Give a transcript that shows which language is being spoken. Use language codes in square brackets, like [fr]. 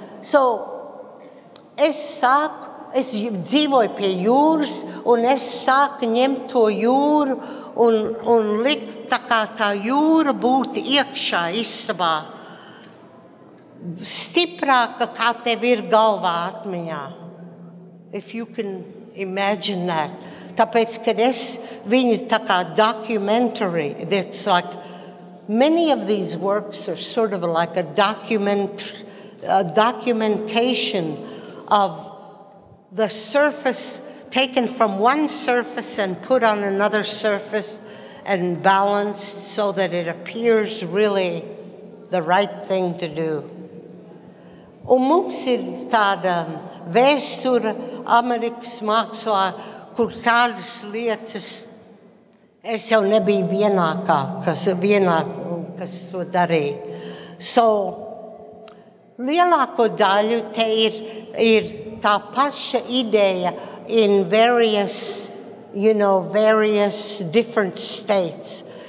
[lv] So, es dzīvoju pie jūras, un es sāku ņemt to jūru un likt tā kā tā jūra būtu iekšā istabā. Stiprāka, kā tev ir galvā atmiņā. [en] If you can imagine that. [lv] Tāpēc, kad viņi tā kā [en] documentary, it's like, many of these works are sort of like a documentation of the surface, taken from one surface and put on another surface and balanced so that it appears really the right thing to do. [lv] Un mums ir tāda vēsture Amerikas mākslā, kur tādas lietas, es jau nebiju kas to darīja. So, lielāko daļu te ir tā paša ideja [en] in various different states.